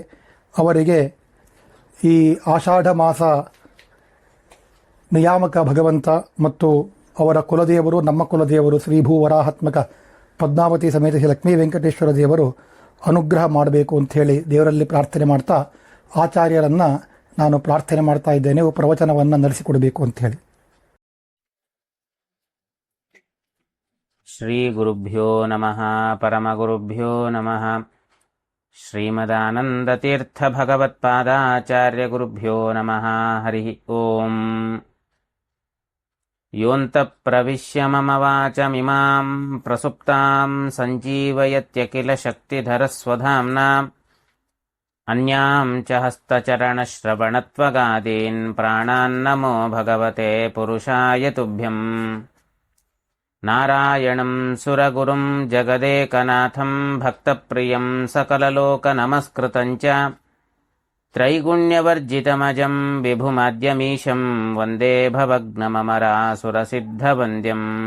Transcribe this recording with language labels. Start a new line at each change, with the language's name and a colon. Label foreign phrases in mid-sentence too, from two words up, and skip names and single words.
Kannada: ಅವರಿಗೆ ಈ ಆಷಾಢ ಮಾಸ ನಿಯಾಮಕ ಭಗವಂತ ಮತ್ತು ಅವರ ಕುಲದೇವರು, ನಮ್ಮ ಕುಲದೇವರು ಶ್ರೀ ಭೂವರಾಹಾತ್ಮಕ ಪದ್ಮಾವತಿ ಸಮೇತ ಶ್ರೀ ಲಕ್ಷ್ಮೀ ವೆಂಕಟೇಶ್ವರ ದೇವರು ಅನುಗ್ರಹ ಮಾಡಬೇಕು ಅಂಥೇಳಿ ದೇವರಲ್ಲಿ ಪ್ರಾರ್ಥನೆ ಮಾಡ್ತಾ, ಆಚಾರ್ಯರನ್ನು ನಾನು ಪ್ರಾರ್ಥನೆ ಮಾಡ್ತಾ ಇದ್ದೇನೆ, ಪ್ರವಚನವನ್ನು ನಡೆಸಿಕೊಡಬೇಕು ಅಂಥೇಳಿ.
Sanskrit: ಶ್ರೀ ಗುರುಭ್ಯೋ ನಮಃ. ಪರಮಗುರುಭ್ಯೋ ನಮಃ. ಶ್ರೀಮದಾನಂದತೀರ್ಥ ಭಗವತ್ಪಾದಾಚಾರ್ಯ ಗುರುಭ್ಯೋ ನಮಃ. ಹರಿ ಓಂ. ಯೋಂತಃ ಪ್ರವಿಶ್ಯ ಮಮ ವಾಚಮಿಮಾಂ ಪ್ರಸುಪ್ತಾಂ ಸಂಜೀವಯತ್ಯಖಿಲ ಶಕ್ತಿಧರಸ್ವಧಾಮ್ನಾ ಅನ್ಯಾಂ ಚ ಹಸ್ತಚರಣಶ್ರವಣತ್ವಗಾದೀನ್ ಪ್ರಾಣಾನ್ನಮೋ ಭಗವತೆ ಪುರುಷಾಯ ತುಭ್ಯಂ. ನಾರಾಯಣಂ ಸುರಗುರುಂ ಜಗದೇಕನಾಥಂ ಭಕ್ತಪ್ರಿಯಂ ಸಕಲಲೋಕನಮಸ್ಕೃತಂ ಚ ತ್ರೈಗುಣ್ಯವರ್ಜಿತಮಜಂ ವಿಭುಮಾದ್ಯಮೀಶಂ ವಂದೇ ಭವಗ್ನಮರಾಸುರಸಿದ್ಧವಂದ್ಯಂ.